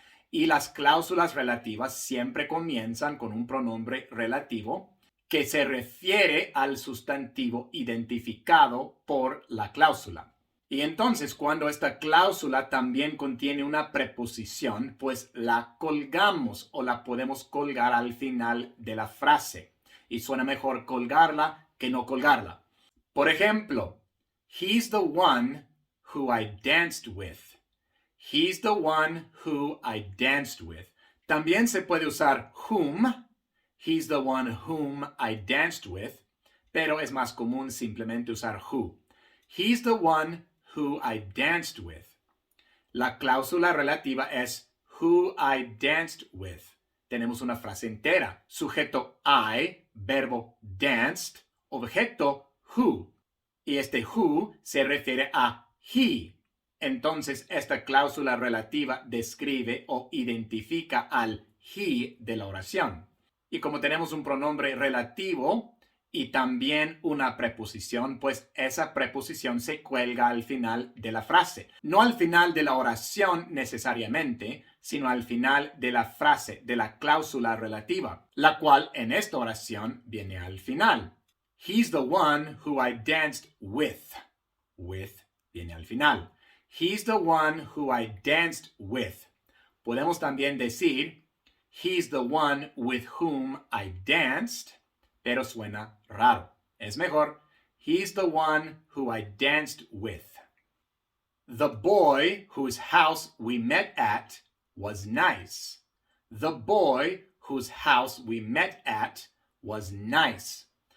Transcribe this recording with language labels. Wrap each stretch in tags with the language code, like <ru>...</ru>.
<es>Y las cláusulas relativas siempre comienzan con un pronombre relativo que se refiere al sustantivo identificado por la cláusula. Y entonces, cuando esta cláusula también contiene una preposición, pues la colgamos o la podemos colgar al final de la frase. Y suena mejor colgarla que no colgarla. Por ejemplo, he's the one who I danced with.</es> <en>He's the one who I danced with.</en> <es>También se puede usar whom.</es> <en>He's the one whom I danced with.</en> <es>Pero es más común simplemente usar who.</es> <en>He's the one who I danced with.</en> <es>La cláusula relativa es who I danced with. Tenemos una frase entera. Sujeto I, verbo danced, objeto who. Y este who se refiere a he. Entonces, esta cláusula relativa describe o identifica al he de la oración. Y como tenemos un pronombre relativo y también una preposición, pues esa preposición se cuelga al final de la frase. No al final de la oración necesariamente, sino al final de la frase, de la cláusula relativa, la cual en esta oración viene al final.</es> <en>He's the one who I danced with. With viene al final. He's the one who I danced with.</en> <es>Podemos también decir, he's the one with whom I danced, pero suena raro. Es mejor, he's the one who I danced with.</es> <en>The boy whose house we met at was nice. The boy whose house we met at was nice.</en>